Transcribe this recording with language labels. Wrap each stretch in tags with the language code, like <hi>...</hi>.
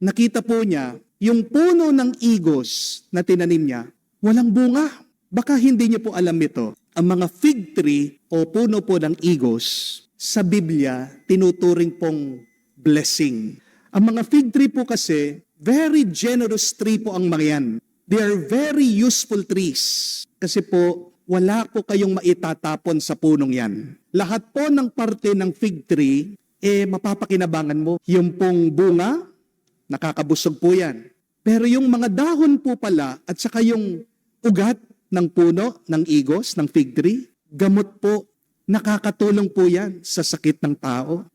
<tl>Nakita po niya, yung puno ng igos na tinanim niya, walang bunga. Baka hindi niyo po alam ito. Ang mga fig tree o puno po ng igos, sa Biblia, tinuturing pong blessing. Ang mga fig tree po kasi,</tl> <en>very generous tree</en> <tl>po ang mga yan.</tl> <en>They are very useful trees.</en> <tl>Kasi po, wala po kayong maitatapon sa punong yan. Lahat po ng parte ng fig tree, mapapakinabangan mo. Yung pong bunga, nakakabusog po yan. Pero yung mga dahon po pala, at saka yung ugat ng puno, ng igos, ng fig tree, gamot po, nakakatulong po yan sa sakit ng tao.</tl>